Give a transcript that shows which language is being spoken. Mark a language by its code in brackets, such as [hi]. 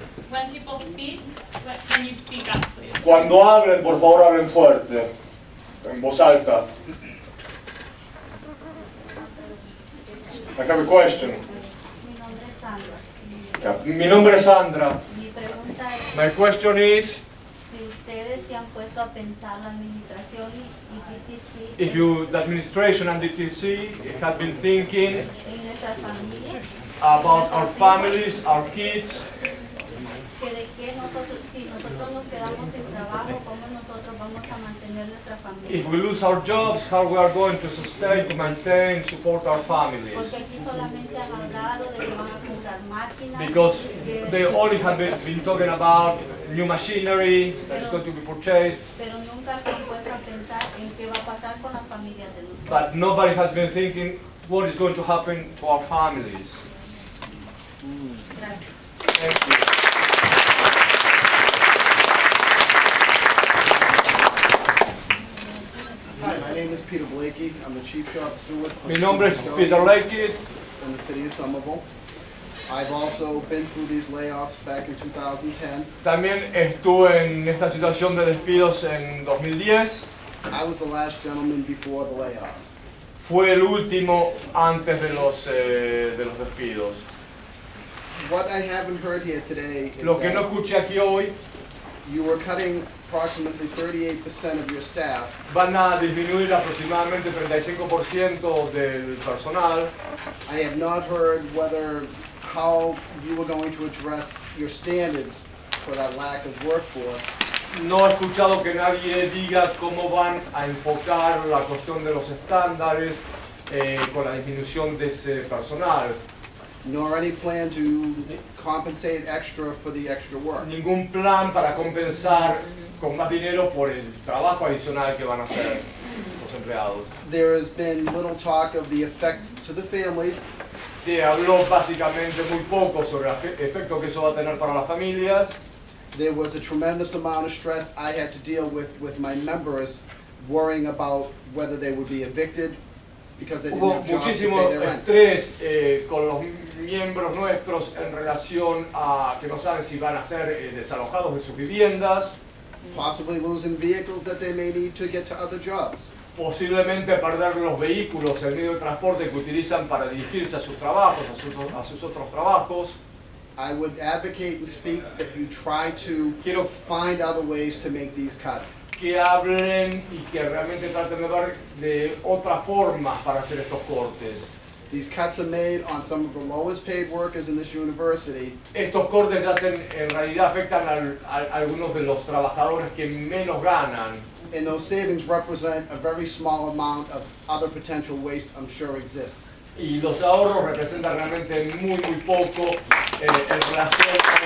[en] When people speak, can you speak up, please? [es] Cuando hablen, por favor, hablen fuerte, en voz alta. [en] I have a question. [es] Mi nombre es Sandra. Mi nombre es Sandra. Mi pregunta es [en] My question is, [es] si ustedes se han puesto a pensar la administración y DTC [en] if you, the administration and DTC have been thinking [es] en nuestras familias, [en] about our families, our kids, [es] que de qué nosotros, si nosotros nos quedamos sin trabajo, cómo nosotros vamos a mantener nuestra familia. [en] if we lose our jobs, how we are going to sustain, to maintain, support our families. [es] Porque aquí solamente han hablado de que van a comprar máquinas. [en] Because [es] que- [en] they only have been talking about new machinery that is going to be purchased, [es] pero nunca se han puesto a pensar en qué va a pasar con las familias de nosotros. [en] but nobody has been thinking what is going to happen to our families. [es] Gracias. [en] Thank you. Hi, my name is Peter Blakey. I'm the Chief Shop Steward. [es] Mi nombre es Peter Lakey. [en] In the city of Somerville. I've also been through these layoffs back in 2010. [es] También estuve en esta situación de despidos en 2010. [en] I was the last gentleman before the layoffs. [es] Fue el último antes de los despidos. [en] What I haven't heard here today is [es] Lo que no [en] that [es] escuché aquí hoy, [en] you were cutting approximately 38% of your staff. [es] van a disminuir aproximadamente 35% del personal. [en] I have not heard how you were going to address your standards for that lack of workforce. [es] No he escuchado que nadie diga cómo van a enfocar la cuestión de los estándares con la disminución de ese personal. [en] Nor any plan to compensate extra for the extra work. [es] Ningún plan para compensar con más dinero por el trabajo adicional que van a hacer los empleados. [en] There has been little talk of the effect to the families. [es] Se habló básicamente muy poco sobre el efecto que eso va a tener para las familias. [en] There was a tremendous amount of stress I had to deal with my members, worrying about whether they would be evicted because they didn't [es] Hubo [en] have jobs to [es] muchísimo [en] pay their rent. [es] estrés con los miembros nuestros en relación a que no saben si van a ser desalojados de sus viviendas. [en] Possibly losing vehicles that they may need to get to other jobs. [es] Posiblemente perder los vehículos, el medio de transporte que utilizan para dirigirse a sus trabajos, a sus otros trabajos. [en] I would advocate and speak that you try to find other ways to make these cuts. [es] Que hablen y que realmente traten de ver de otras formas para hacer estos cortes. [en] These cuts are made on some of the lowest paid workers in this university. [es] Estos cortes en realidad afectan a algunos de los trabajadores que menos ganan. [en] And those savings represent a very small amount of other potential waste I'm sure exists. [es] Y los ahorros representan realmente muy poco en relación